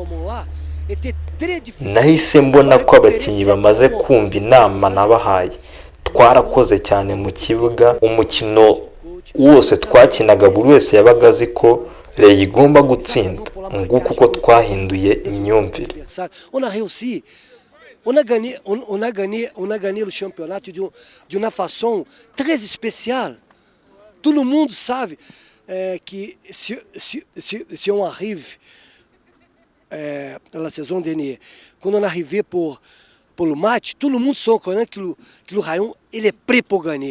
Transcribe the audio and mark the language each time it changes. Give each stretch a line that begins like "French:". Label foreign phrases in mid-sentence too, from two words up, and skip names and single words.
Kinyarwanda: Nahise mbona ko abakinnyi bamaze kumva inama nabahaye. Twarakoze cyane mu kibuga, umukino wose twakinaga buri wese yabaga azi ko Rayon igomba gutsinda. Nguko uko twahinduye imyumvire.
French: On a gagné le championnat d'une façon très spéciale. Tout le monde sait que si on arrive la saison dernière, quand on est arrivé pour le match, tout le monde sait que le Rayon il est prêt pour gagner.